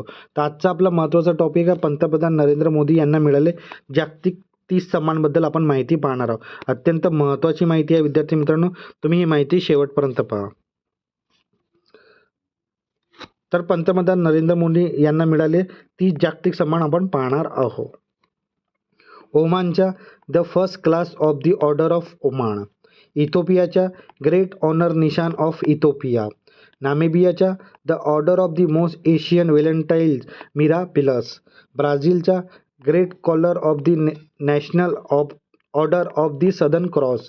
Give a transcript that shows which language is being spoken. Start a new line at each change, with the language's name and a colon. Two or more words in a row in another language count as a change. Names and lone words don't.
Marathi: तर आजचा आपला महत्त्वाचा टॉपिक आहे पंतप्रधान नरेंद्र मोदी यांना मिळाले जागतिक 30 सन्मानबद्दल आपण माहिती पाहणार आहोत. अत्यंत महत्त्वाची माहिती आहे विद्यार्थी मित्रांनो, तुम्ही ही माहिती शेवटपर्यंत पहा. तर पंतप्रधान नरेंद्र मोदी यांना मिळाले 30 जागतिक सन्मान आपण पाहणार आहोत. ओमानच्या द फर्स्ट क्लास ऑफ द ऑर्डर ऑफ ओमान. इथिओपियाच्या ग्रेट ऑनर निशान ऑफ इथिओपिया. नामिबियाच्या द ऑर्डर ऑफ द मोस्ट एशियन व्हॅलेंटाईन्स मिराबिलस. ब्राझीलच्या ग्रेट कॉलर ऑफ द नॅशनल ऑफ ऑर्डर ऑफ द सदर्न क्रॉस.